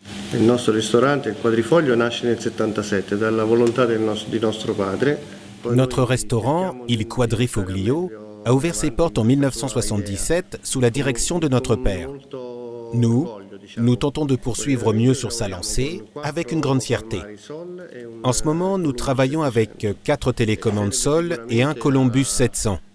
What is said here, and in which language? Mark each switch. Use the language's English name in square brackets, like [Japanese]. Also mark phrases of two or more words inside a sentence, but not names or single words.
[Italian] Il nostro ristorante, il Quadrifoglio, nasce nel 77 dalla volontà di nostro padre. [French] Notre restaurant, Il Quadrifoglio, a ouvert ses portes en 1977 sous la direction de notre père. Nous tentons de poursuivre mieux sur sa lancée avec une grande fierté. En ce moment, nous travaillons avec 4 télécommandes Sol et un Columbus 700.